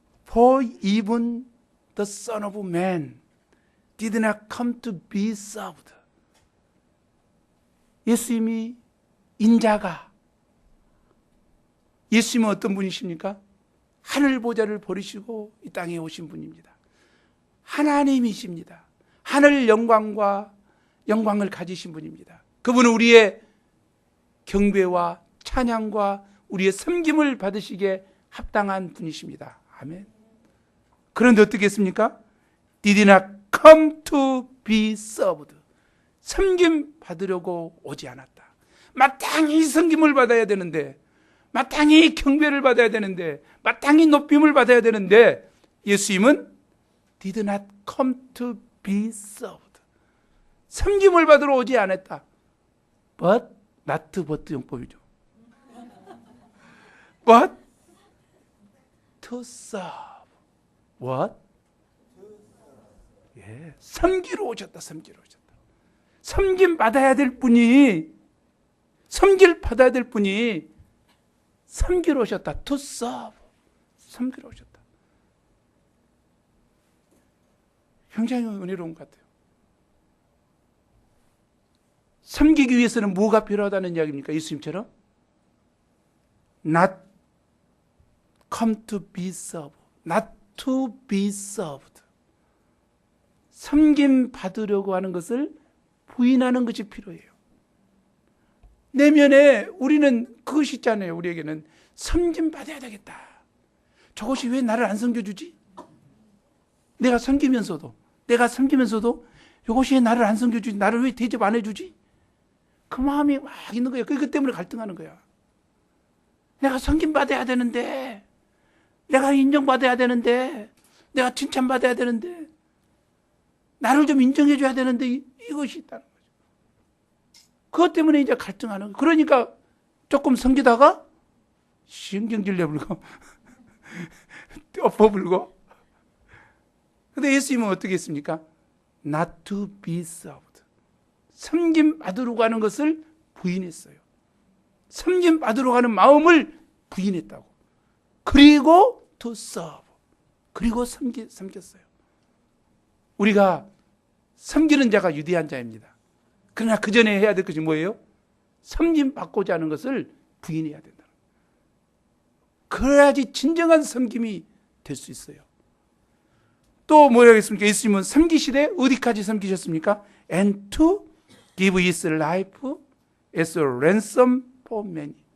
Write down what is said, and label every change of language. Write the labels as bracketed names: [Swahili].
[English] For even the Son of Man did not come to be served. [Korean] 예수님이 인자가, 예수님은 어떤 분이십니까? 하늘 보좌를 버리시고 이 땅에 오신 분입니다. 하나님이십니다. 하늘 영광과 영광을 가지신 분입니다. 그분은 우리의 경배와 찬양과 우리의 섬김을 받으시기에 합당한 분이십니다. 아멘. 그런데 어떻게 했습니까? [English] Did not come to be served. [Korean] 섬김 받으려고 오지 않았다. 마땅히 섬김을 받아야 되는데, 마땅히 경배를 받아야 되는데, 마땅히 높임을 받아야 되는데, 예수님은 [English] did not come to be served. [Korean] 섬김을 받으러 오지 않았다. [English] But, not but [Korean] 용법이죠. [English] But to serve. What? [Korean] 예, 섬기러 오셨다. 섬기러 오셨다. 섬김 받아야 될 분이, 섬길 받아야 될 분이 섬기러 오셨다. [English] To serve. [Korean] 섬기러 오셨다. 굉장히 은혜로운 것 같아요. 섬기기 위해서는 뭐가 필요하다는 이야기입니까? 예수님처럼 [English] not come to be served, not to be served. [Korean] 섬김 받으려고 하는 것을 부인하는 것이 필요해요. 내면에 우리는 그것이 있잖아요. 우리에게는 섬김 받아야 되겠다. 저것이 왜 나를 안 섬겨주지? 내가 섬기면서도 이것이 왜 나를 안 섬겨주지? 나를 왜 대접 안 해주지? 그 마음이 막 있는 거예요. 그것 때문에 갈등하는 거야. 내가 섬김받아야 되는데, 내가 인정받아야 되는데, 내가 칭찬받아야 되는데, 나를 좀 인정해줘야 되는데, 이것이 있다는 거죠. 그것 때문에 이제 갈등하는 거예요. 그러니까 조금 섬기다가 신경질 내불고 엎어불고. 근데 예수님은 어떻게 했습니까? [English] Not to be served. [Korean] 섬김 받으려고 하는 것을 부인했어요. 섬김 받으러 가는 마음을 부인했다고. 그리고 [English] to serve. [Korean] 그리고 섬겼어요. 우리가 섬기는 자가 유대한 자입니다. 그러나 그 전에 해야 될 것이 뭐예요? 섬김 받고자 하는 것을 부인해야 된다. 그래야지 진정한 섬김이 될 수 있어요. 또 뭐라고 했습니까? 예수님은 섬기시되 어디까지 섬기셨습니까? [English] And to give his life as a ransom for many.